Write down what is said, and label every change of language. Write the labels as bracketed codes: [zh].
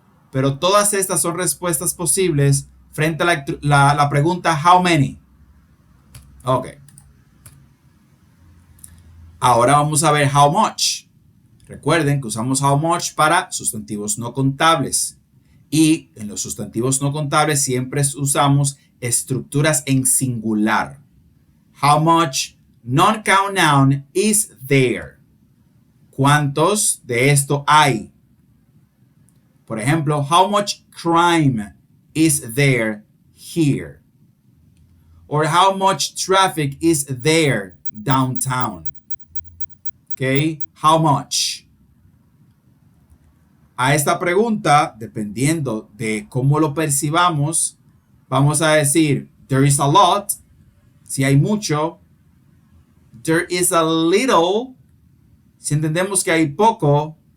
[es] pero todas estas son respuestas posibles frente a la pregunta how many. Ok. Ahora vamos a ver how much. Recuerden que usamos how much para sustantivos no contables. Y en los sustantivos no contables siempre usamos estructuras en singular. [en] How much non-count noun is there? [es] ¿Cuántos de esto hay? Por ejemplo, [en] how much crime is there here? Or how much traffic is there downtown? Okay, how much? [es] A esta pregunta, dependiendo de cómo lo percibamos, vamos a decir, [en] there is a lot, [es] si hay mucho. [en] There is a little, [es] si entendemos que hay poco.